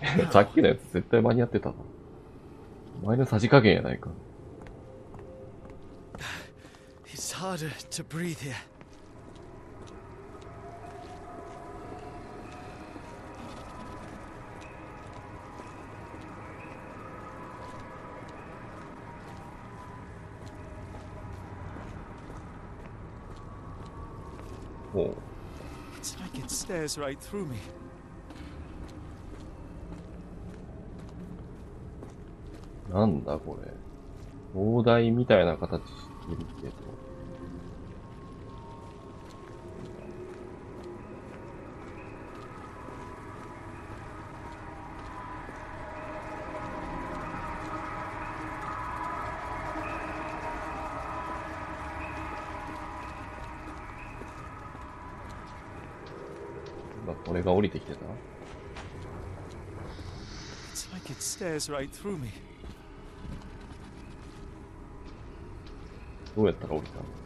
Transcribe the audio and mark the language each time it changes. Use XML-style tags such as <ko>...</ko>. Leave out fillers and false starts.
<ja>さっきのやつ絶対間に合ってたぞ。お前のさじ加減やないか。</ja> <en>It's harder to breathe here.</en> <ja>おう。</ja> <en>It's like it stares right through me.</en> <ja>なんだこれ。灯台みたいな形してるけど。今これが降りてきてた？</ja> <en>It's like it stares right through me.</en> <ja>どうやったら降りたの？</ja>